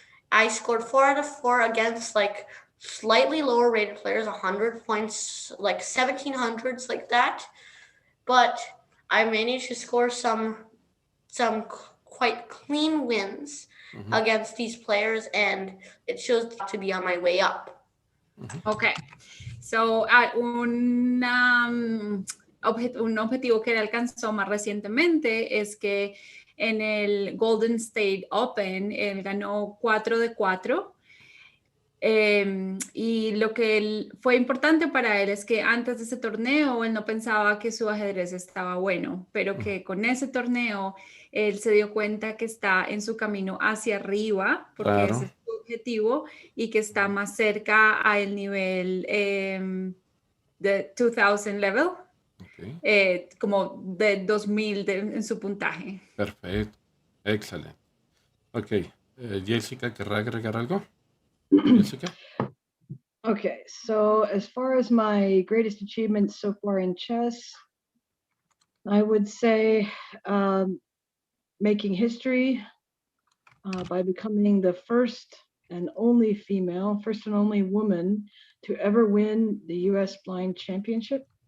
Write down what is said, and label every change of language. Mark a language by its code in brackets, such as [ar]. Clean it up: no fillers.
[en] I scored 4 out of 4 against like slightly lower rated players, 100 points, like 1700s, like that. But I managed to score some quite clean wins against these players, and it shows to be on my way up. Okay. [es] So, un objetivo que él alcanzó más recientemente es que en el Golden State Open él ganó 4 de 4. Y lo que fue importante para él es que antes de ese torneo él no pensaba que su ajedrez estaba bueno, pero que con ese torneo él se dio cuenta que está en su camino hacia arriba, porque ese es su objetivo, y que está más cerca al nivel de 2000 level, como de 2000 en su puntaje. Perfecto. Excelente. Ok. Jessica, ¿querrá agregar algo? Jessica? [en] Okay, so as far as my greatest achievements so far in chess, I would say making history by becoming the first and only woman to ever win the US Blind Championship.